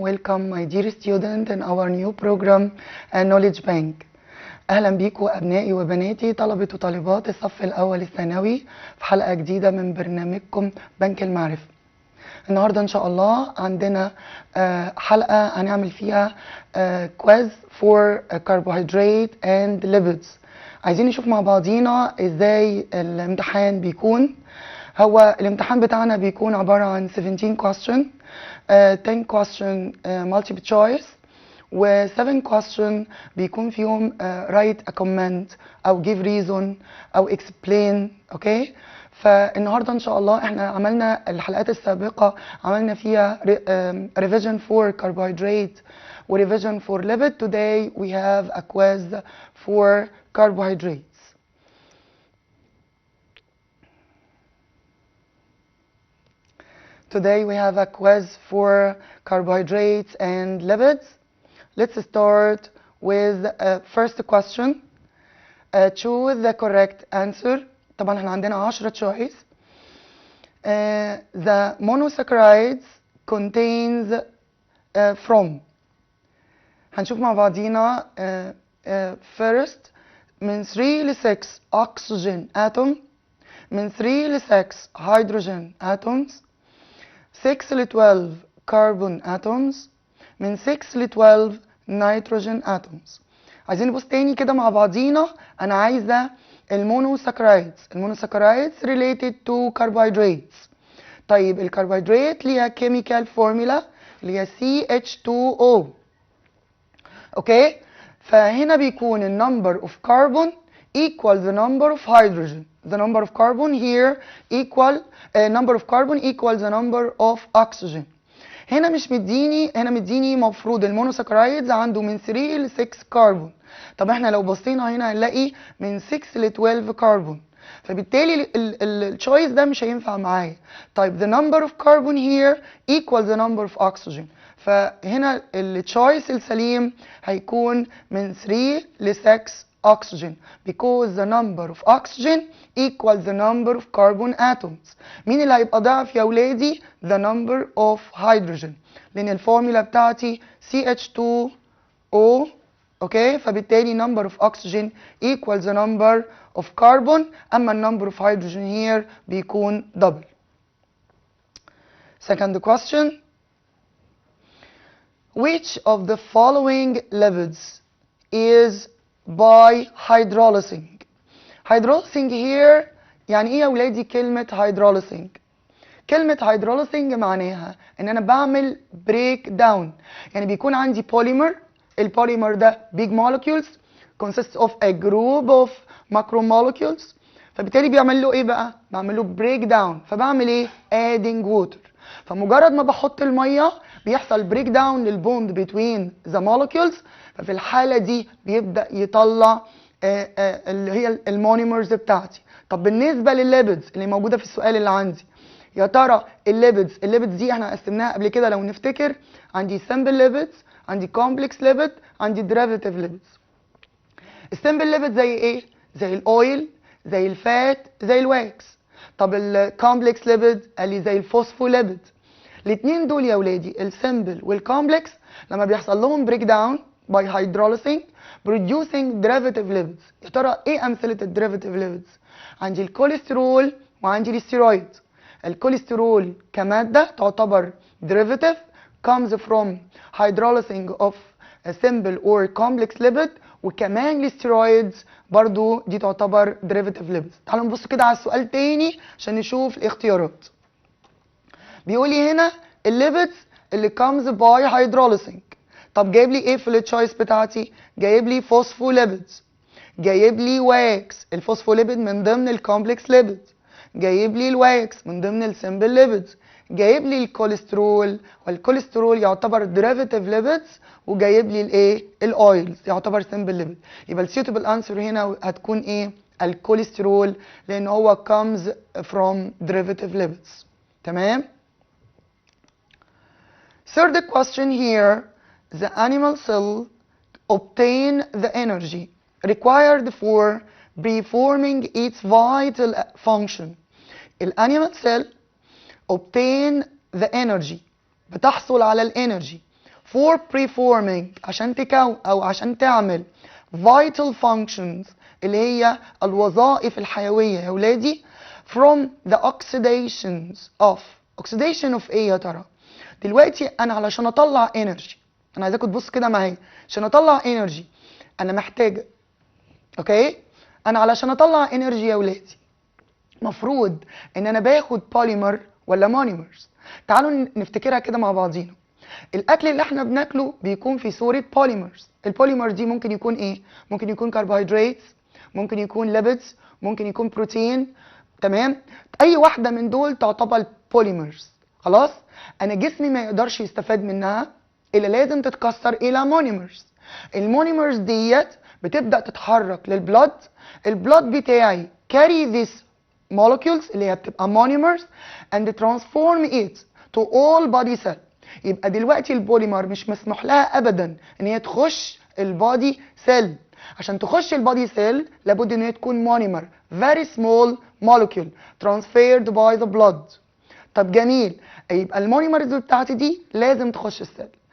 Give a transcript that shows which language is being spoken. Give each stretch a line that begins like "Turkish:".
English: Welcome my dear student in our new program Knowledge Bank.
Arabic: أهلا بيكم أبنائي وبناتي طلبة وطالبات الصف الأول الثانوي في حلقة جديدة من برنامجكم بنك المعرفة. النهاردة إن شاء الله عندنا حلقة هنعمل فيها
English: quiz for carbohydrate and lipids.
Arabic: عايزين نشوف مع بعضينا إزاي الامتحان بيكون. هو الامتحان بتاعنا بيكون عبارة عن
English: 17 question, 10 question multiple choice
Arabic: و
English: 7 question
Arabic: بيكون فيهم
English: write a comment
Arabic: أو
English: give reason
Arabic: أو explain. اوكي، فالنهارده ان شاء الله احنا عملنا الحلقات السابقة عملنا فيها
English: revision for carbohydrate
Arabic: و
English: revision for lipid. Today we have a quiz for carbohydrates. Today we have a quiz for carbohydrates and lipids. Let's start with first question. Choose the correct answer.
Arabic: طبعا احنا عندنا
English: 10 choice. The monosaccharides contains from.
Arabic: هنشوف مع بعضينا first من 3 ل 6
English: oxygen atom,
Arabic: من 3 ل 6
English: hydrogen atoms,
Arabic: 6 ل 12
English: carbon atoms,
Arabic: من 6 ل 12
English: nitrogen atoms.
Arabic: عايزين نبص تاني كده مع بعضينا. انا عايزه المونوساكرايدز.
English: المونوساكرايدز related to carbohydrates.
Arabic: طيب الكربوهيدرات ليها
English: chemical formula
Arabic: اللي هي CH2O. اوكي، فهنا بيكون ال
English: number of carbon equal the number of hydrogen. The number of carbon here equal number of carbon equal the number of oxygen.
Arabic: هنا مش مديني، هنا مديني مفروض المونوساكرايدز عنده من 3 ل 6 كربون. طب احنا لو بصينا هنا هنلاقي من 6 ل 12 كربون، فبالتالي التشويس ده مش هينفع معايا.
English: طيب the number of carbon here equal the number of oxygen.
Arabic: فهنا التشويس السليم هيكون من 3 ل 6
English: oxygen because the number of oxygen equals the number of carbon atoms.
Arabic: مين اللي هيبقى ضعف يا ولادي؟
English: the number of hydrogen،
Arabic: لأن الفورمولا بتاعتي CH2O. اوكي، فبالتالي
English: number of oxygen equals the number of carbon، أما number of hydrogen here
Arabic: بيكون
English: double. Second question. Which of the following lipids is by hydrolysing?
Arabic: hydrolysing here يعني ايه يا ولادي كلمة hydrolysing؟ كلمة hydrolysing معناها ان انا بعمل
English: break down.
Arabic: يعني بيكون عندي polymer. البوليمر ده
English: big molecules consists of a group of macromolecules.
Arabic: فبالتالي بيعمل له ايه بقى؟ بعمل له
English: break down.
Arabic: فبعمل ايه؟
English: adding water.
Arabic: فمجرد ما بحط المية بيحصل
English: break down
Arabic: للبوند
English: between the molecules.
Arabic: ففي الحالة دي بيبدأ يطلع اللي هي المونيمرز بتاعتي. طب بالنسبة للليبيدز اللي موجودة في السؤال اللي عندي، يا ترى الليبيدز دي احنا قسمناها قبل كده لو نفتكر. عندي
English: simple lipids،
Arabic: عندي كومبلكس ليبيد، عندي ديريفاتيف ليبيدز. السمبل ليبيد زي ايه؟ زي الاويل، زي الفات، زي الواكس. طب الكومبلكس ليبيد قال لي زي الفوسفوليبيد. الاثنين دول يا ولادي السمبل والكومبلكس لما بيحصل لهم بريك داون باي هيدروليسينج
English: producing derivative lipids.
Arabic: يا ترى ايه امثله الديريفاتيف ليبيدز؟ عندي الكوليسترول وعندي الستيرويد. الكوليسترول كماده تعتبر
English: derivative comes from hydrolysing of a simple or complex lipid.
Arabic: وكمان الستيرويدز برضو دي تعتبر
English: derivative lipids.
Arabic: تعالوا نبص كده على السؤال تاني عشان نشوف الاختيارات. بيقول لي هنا الليبيدز اللي
English: comes by hydrolysing.
Arabic: طب جايب لي ايه في التشويس بتاعتي؟ جايب لي فوسفوليبيدز، جايب لي واكس. الفوسفوليبيد من ضمن الكومبلكس ليبيد، جايب لي الواكس من ضمن السمبل ليبيدز، جايب لي الكوليسترول والكوليسترول يعتبر ديريفاتيف ليبيدز، وجايب لي الايه؟ الاويلز يعتبر سمبل ليبيد. يبقى السيوتبل انسر هنا هتكون ايه؟ الكوليسترول، لان هو
English: comes from derivative lipids.
Arabic: تمام؟
English: Third question here. The animal cell obtain the energy required for performing its vital function. الانيمال cell obtain the energy
Arabic: بتحصل على الانرجي
English: for performing
Arabic: عشان تكون او عشان تعمل
English: vital functions
Arabic: اللي هي الوظائف الحيوية يا ولادي
English: from the oxidation of
Arabic: ايه يا ترى؟ دلوقتي انا علشان اطلع انرجي، انا عايزاكم تبصوا كده معايا، عشان اطلع انرجي انا محتاج، اوكي، انا علشان اطلع انرجي يا ولادي مفروض ان انا باخد بوليمر ولا مونيمرز. تعالوا نفتكرها كده مع بعضينا. الاكل اللي احنا بناكله بيكون في صورة بوليمرز. البوليمرز دي ممكن يكون ايه؟ ممكن يكون كربوهيدرات، ممكن يكون ليبيدز، ممكن يكون بروتين، تمام؟ اي واحدة من دول تعتبر بوليمرز. خلاص؟ انا جسمي ما يقدرش يستفاد منها الا لازم تتكسر الى مونيمرز. المونيمرز ديت بتبدأ تتحرك للبلد، البلد بتاعي
English: carry this molecules
Arabic: اللي هي بتبقى
English: monomers and transform it to all body cell.
Arabic: يبقى دلوقتي البوليمر مش مسموح لها ابدا ان هي تخش البادي سيل. عشان تخش البادي سيل لابد ان هي تكون مونيمر
English: very small molecule transferred by the blood.
Arabic: طب جميل، يبقى المونيمرز بتاعتي دي لازم تخش السيل.